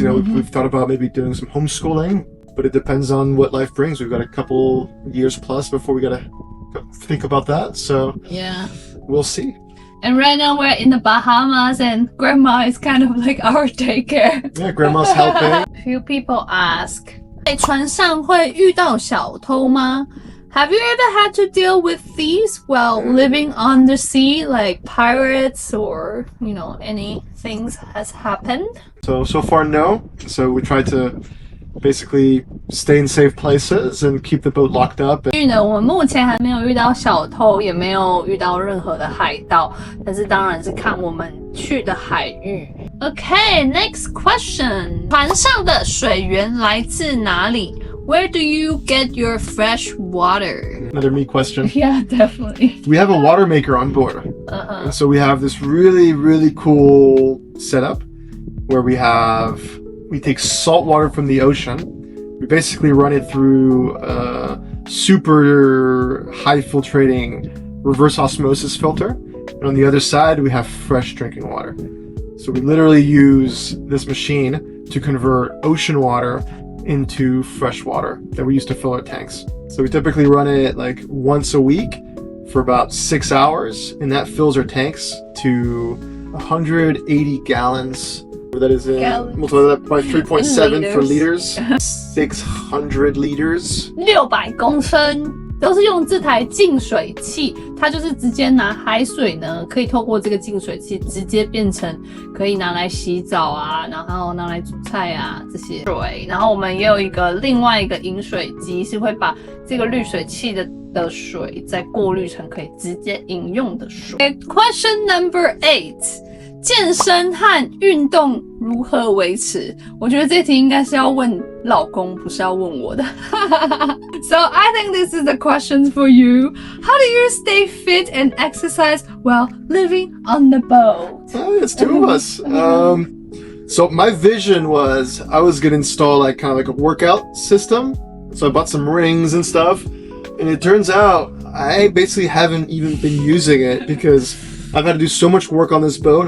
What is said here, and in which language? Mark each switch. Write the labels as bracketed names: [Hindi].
[English] We've thought about maybe doing some homeschooling, but it depends on what life brings. We've got a couple years plus before we got to think about that. So yeah, we'll see. And right now we're in the Bahamas and grandma is kind of like our daycare. Yeah, grandma's helping. Few people ask, [Chinese] 在船上会遇到小偷吗? [English] Have you ever had to deal with thieves while living on the sea, like pirates or, any things has happened? So far, no. So we try to basically stay in safe places and keep the boat locked up. [Chinese] 我们目前还没有遇到小偷，也没有遇到任何的海盗，但是当然是看我们去的海域。 [English] Okay, next question. [Chinese] 船上的水源来自哪里? [English] Where do you get your fresh water? Another me question. Yeah, definitely. We have a water maker on board. And so we have this really, really cool setup where we take salt water from the ocean. We basically run it through a super high filtrating reverse osmosis filter. And on the other side, we have fresh drinking water. So we literally use this machine to convert ocean water into fresh water that we use to fill our tanks. So we typically run it like once a week for about 6 hours, and that fills our tanks to 180 gallons. That is multiply that by 3.7 for liters. 600 liters. [Chinese] 600公升。都是用这台净水器，它就是直接拿海水呢，可以透过这个净水器直接变成可以拿来洗澡啊，然后拿来煮菜啊这些水。然后我们也有另外一个饮水机，是会把这个滤水器的水再过滤成可以直接饮用的水。 [English] Question number 8. [Chinese] 健身和运动如何维持？我觉得这题应该是要问老公，不是要问我的。 [English] So I think this is the question for you. How do you stay fit and exercise while living on the boat? Oh, it's two of us. So my vision was I was gonna install like kind of like a workout system. So I bought some rings and stuff, and it turns out I basically haven't even been using it because I've had to do so much work on this boat.